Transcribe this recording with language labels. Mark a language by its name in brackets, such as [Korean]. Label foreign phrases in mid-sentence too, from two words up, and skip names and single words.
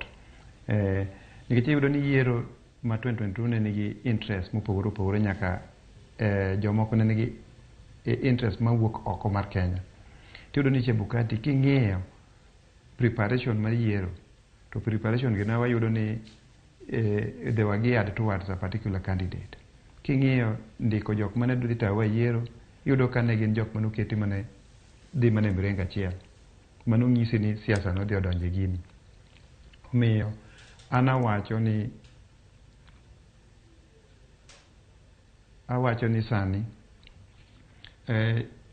[Luo (Kenya and Tanzania)] Nikech iyudo ni yiero ma 2022 ne nigi interest mopogore opogore nyaka jomoko ne nigi interest mawuok oko mar Kenya. Tiyudo ni Chebukati king'iyo preparation mar yiero to preparation gi na wayudo ni [English] they were geared towards a particular candidate. [Luo (Kenya and Tanzania)] King'iyo ndiko jok mane dhi tayo yiero iyudo ka ne gin jok mane oketi mane dhi mane mrengo achiel. Mano ng'isi ni siasa no dhi odonje gini. Omiyo awacho ni sani